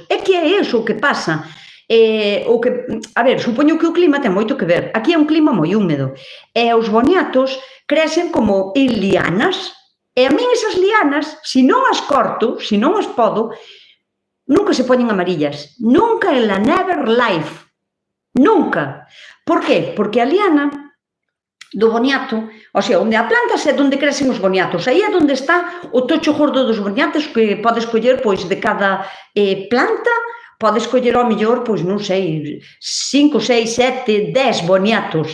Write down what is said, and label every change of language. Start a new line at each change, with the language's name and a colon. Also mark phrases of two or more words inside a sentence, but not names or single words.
Galician: É que é iso o que pasa. A ver, supoño que o clima ten moito que ver. Aquí é un clima moi húmedo. E os boniatos crecen como en lianas. E a min esas lianas, se non as corto, se non as podo, nunca se poñen amarillas.
Spanish: Nunca en la
English: never life.
Galician: Nunca. Por qué? Porque a liana do boniato,
Spanish: o sea,
Galician: onde a plantas é onde crecen os boniatos. Aí é onde está o tocho gordo dos boniatos que podes coller, pois, de cada planta, podes coller ao mellor, pois, non sei, 5, 6, 7, 10 boniatos.